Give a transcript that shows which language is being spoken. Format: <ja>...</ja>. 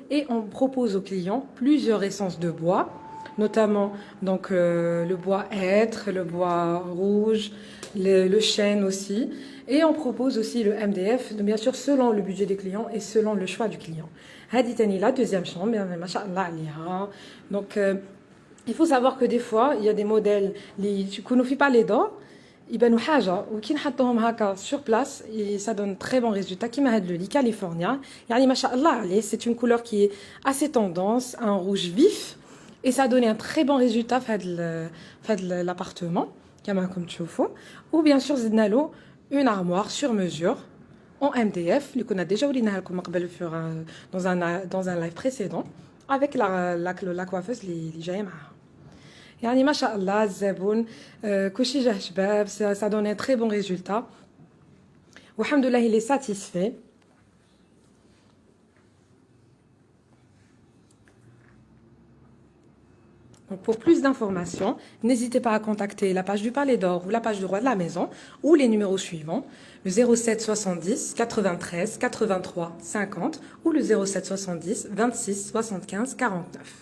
<fr>Et on propose aux clients plusieurs essences de bois, notamment donc le bois hêtre, le bois rouge, le chêne aussi. Et on propose aussi le MDF, bien sûr selon le budget des clients et selon le choix du client.</fr> <ar>Hadi tani</ar> <fr>la deuxième chambre,</fr> <ar>machallah aliha.</ar> <fr>Donc il faut savoir que des fois il y a des modèles qui ne font pas les dents.</fr> <ar>يبانوا حاجه وكي نحطوهم هكا</ar> <fr>sur place et ça donne très bon résultat</fr> <ar>كيما هذا</ar> <fr>le lit californien</fr> <ar>يعني ما شاء الله عليه.</ar> <fr>C'est une couleur qui est assez tendance, un rouge vif. Et ça a donné un très bon résultat</fr> <ar>في</ar> <fr>l'appartement</fr> <ar>كما راكم تشوفوا.</ar> <fr>Ou bien sûr</fr> <ar>زدنا له</ar> <fr>une armoire sur mesure en MDF</fr> <ar>اللي كنا</ar> <fr>déjà</fr> <ar>وريناها لكم قبل</ar> <fr>dans un live précédent avec la coiffeuse</fr> <ar>اللي جايه معاها. يعني ما شاء الله الزبون كلشي جاه شباب.</ar> <fr>Ça donne un très bon résultat</fr> <ar>والحمد لله</ar> <fr>il est satisfait. Donc pour plus d'informations, n'hésitez pas à contacter la page du Palais d'Or ou la page du Roi de la Maison ou les numéros suivants, le 07 70 93 83 50 ou le 07 70 26 75 49.</fr>